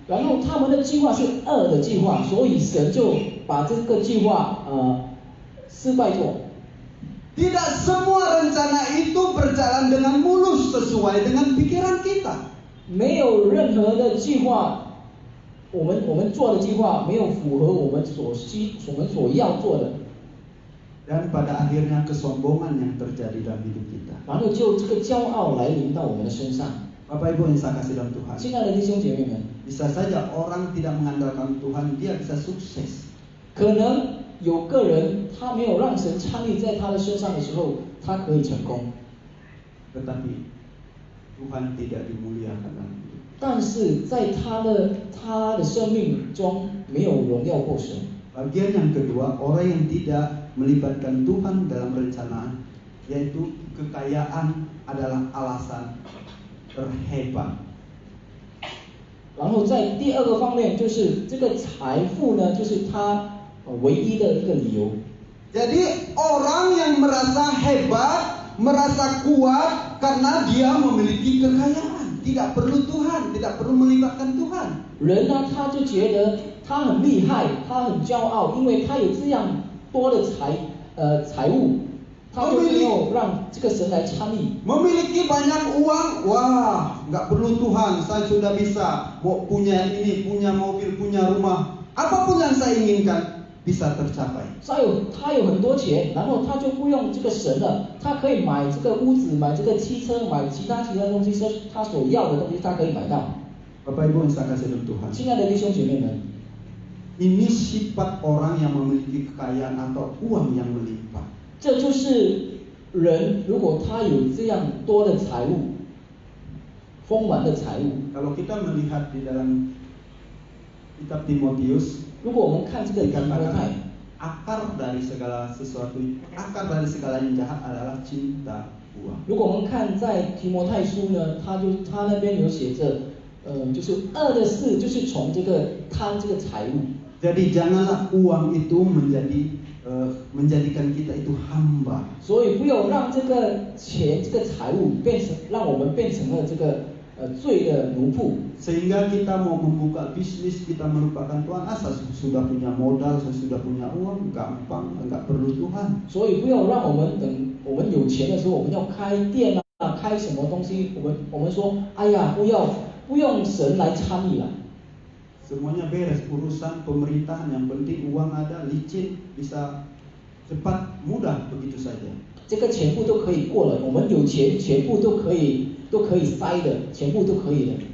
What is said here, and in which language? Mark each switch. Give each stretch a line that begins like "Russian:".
Chinese: 然后他们的计划是恶的计划，所以神就把这个计划失败做。
Indonesian: Tidak semua rencana itu berjalan dengan mulus sesuai dengan pikiran kita.
Chinese: 没有任何的计划，我们做的计划没有符合我们所要做的。
Indonesian: Dan pada akhirnya kesombongan yang terjadi dalam hidup kita.
Chinese: 然后就这个骄傲来临到我们的身上。
Indonesian: Bapak Ibu yang saya kasih dalam Tuhan.
Chinese: 亲爱的弟兄姐妹们，
Indonesian: Bisa saja orang tidak mengandalkan Tuhan, dia bisa sukses.
Chinese: 可能有个人他没有让神参与在他的身上的时候，他可以成功。
Indonesian: Tetapi Tuhan tidak dimuliakan dalam hidup.
Chinese: 但是在他的生命中没有荣耀过神。
Indonesian: Bagian yang kedua, orang yang tidak melibatkan Tuhan dalam rencana, yaitu kekayaan adalah alasan terhebat.
Chinese: 然后在第二个方面，就是这个财富呢，就是他唯一的一个理由。
Indonesian: Jadi orang yang merasa hebat, merasa kuat karena dia memiliki kekayaan, tidak perlu Tuhan, tidak perlu melibatkan Tuhan.
Chinese: 人呢，他就觉得他很厉害，他很骄傲，因为他有这样多的财物，他就没有让这个神来参与。
Indonesian: Memiliki banyak uang, wah, nggak perlu Tuhan, saya sudah bisa, mau punya ini, punya mobil, punya rumah, apapun yang saya inginkan bisa tercapai.
Chinese: 他有很多钱，然后他就不用这个神了，他可以买这个屋子，买这个汽车，买其他东西，他所要的东西，他可以买到。
Indonesian: Bapak Ibu yang saya kasih dalam Tuhan.
Chinese: 亲爱的弟兄姐妹们，
Indonesian: Ini sifat orang yang memiliki kekayaan atau uang yang melimpah.
Chinese: 这就是人如果他有这样多的财物，丰满的财物。
Indonesian: Kalau kita melihat di dalam kitab Timotius,
Chinese: 如果我们看这个提摩太，
Indonesian: dikatakan akar dari segala sesuatu, akar dari segala yang jahat adalah cinta uang.
Chinese: 如果我们看在提摩太书呢，他那边有写着，就是恶的事，就是从这个贪这个财物。
Indonesian: Jadi janganlah uang itu menjadikan kita itu hamba.
Chinese: 所以不要让这个钱、这个财物让我们变成了这个罪的奴仆。
Indonesian: Sehingga kita mau membuka bisnis, kita melupakan Tuhan. Saya sudah punya modal, saya sudah punya uang, gampang, enggak perlu Tuhan.
Chinese: 所以不要让我们等我们有钱的时候，我们要开店啊，开什么东西，我们说，哎呀，不用神来参与了。
Indonesian: Semuanya beres urusan pemerintahan, yang penting uang ada, licin, bisa cepat, mudah begitu saja.
Chinese: 这个全部都可以过了，我们有钱，全部都可以塞的，全部都可以的。